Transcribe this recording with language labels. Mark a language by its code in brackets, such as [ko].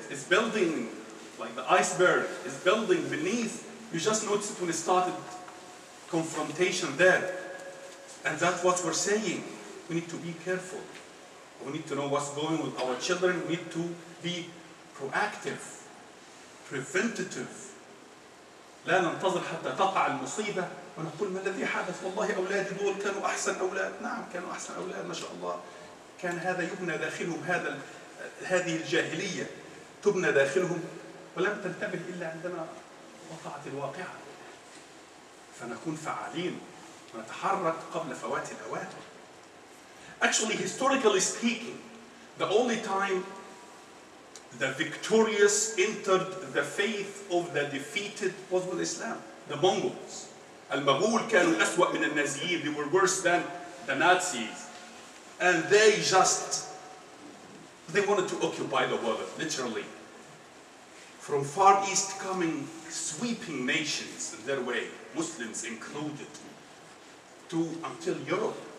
[en] It's building, like the iceberg is building beneath. You just notice it when it started confrontation there. And that's what we're saying. We need to be careful. We need to know what's going on with our children. We need to be proactive, preventative. [ar] لا ننتظر حتى تقع المصيبة ونقول ما الذي حدث؟ والله أولادي دول كانوا أحسن أولاد. نعم كانوا أحسن أولاد ما شاء الله. كان هذا يبنى داخلهم هذه الجاهلية تبنى داخلهم ولم تنتبه إلا عندما وقعت الواقعة. فنكون فعالين ونتحرك قبل فوات الأوان. [en] Actually, historically speaking, the only time the victorious entered the faith of the defeated was with Islam. The Mongols. [ar] المغول كانوا أسوأ من النازيين. [en] They were worse than the Nazis. And they wanted to occupy the world, literally. From Far East coming, sweeping nations in their way, Muslims included, until Europe.